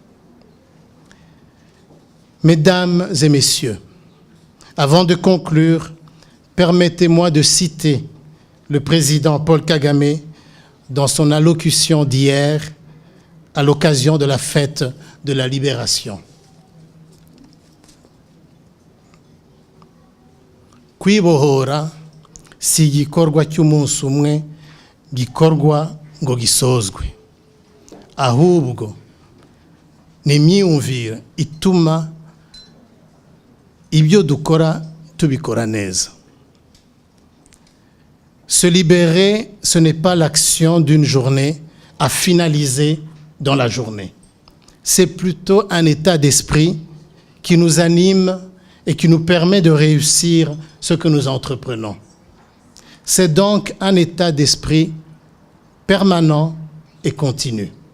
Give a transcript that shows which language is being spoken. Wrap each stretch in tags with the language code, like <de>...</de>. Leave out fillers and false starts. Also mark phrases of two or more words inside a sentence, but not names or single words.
<fr>Mesdames et messieurs, avant de conclure, permettez-moi de citer le président Paul Kagame dans son allocution d'hier à l'occasion de la fête de la Libération.</fr> <rw>Kwibohora si igikorwa cy'umunsi umwe gikorwa ngo gisozwe, ahubwo ni imyumvire ituma ibyo dukora tubikora neza.</rw> <fr>Se libérer, ce n'est pas l'action d'une journée à finaliser dans la journée. C'est plutôt un état d'esprit qui nous anime et qui nous permet de réussir ce que nous entreprenons. C'est donc un état d'esprit permanent et continu.</fr>